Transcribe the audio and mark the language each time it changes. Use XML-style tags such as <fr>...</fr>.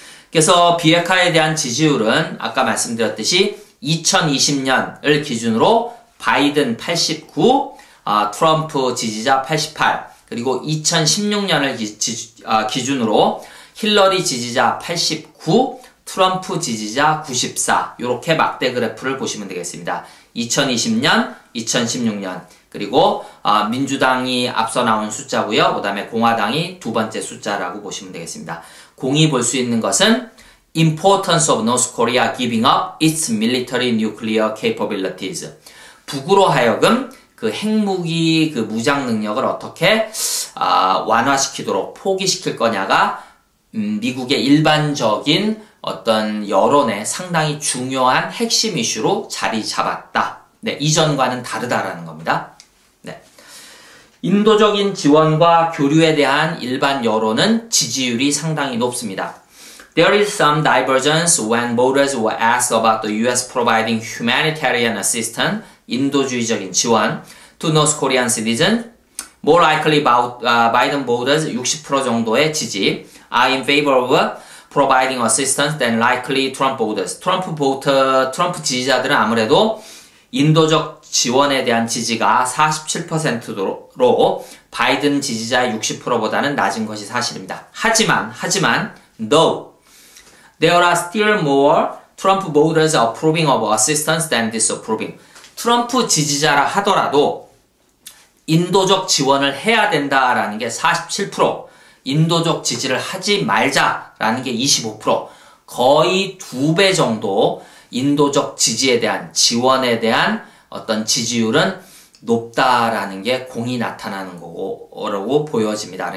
<ko>그래서 비핵화에 대한 지지율은 아까 말씀드렸듯이 2020년을 기준으로 바이든 89, 트럼프 지지자 88, 그리고 2016년을 기준으로 힐러리 지지자 89, 트럼프 지지자 94, 이렇게 막대 그래프를 보시면 되겠습니다. 2020년, 2016년, 그리고 민주당이 앞서 나온 숫자고요. 그 다음에 공화당이 두 번째 숫자라고 보시면 되겠습니다. 공이 볼 수 있는 것은</ko> <en>Importance of North Korea giving up its military nuclear capabilities.</en> <ko>북으로 하여금 그 핵무기 그 무장 능력을 어떻게 완화시키도록 포기시킬 거냐가 미국의 일반적인 어떤 여론에 상당히 중요한 핵심 이슈로 자리 잡았다. 이전과는 다르다라는 겁니다. 인도적인 지원과 교류에 대한 일반 여론은 지지율이 상당히 높습니다.</ko> <en>There is some divergence when voters were asked about the U.S. providing humanitarian assistance,</en> <ko>인도주의적인 지원,</ko> <en>to North Korean citizens. More likely Biden voters 60%</en> <ko>정도의 지지</ko> <en>are in favor of providing assistance than likely Trump voters.</en> <ko>트럼프 지지자들은 아무래도 인도적 지원에 대한 지지가 47%로 바이든 지지자의 60%보다는 낮은 것이 사실입니다. 하지만</ko> <en>though there are still more Trump voters approving of assistance than disapproving.</en> <ko>트럼프 지지자라 하더라도 인도적 지원을 해야 된다라는 게 47%, 인도적 지지를 하지 말자라는 게 25%, 거의 2배 정도 인도적 지지에 대한, 지원에 대한 어떤 지지율은 높다라는 게 공이 나타나는 거라고 보여집니다.</ko>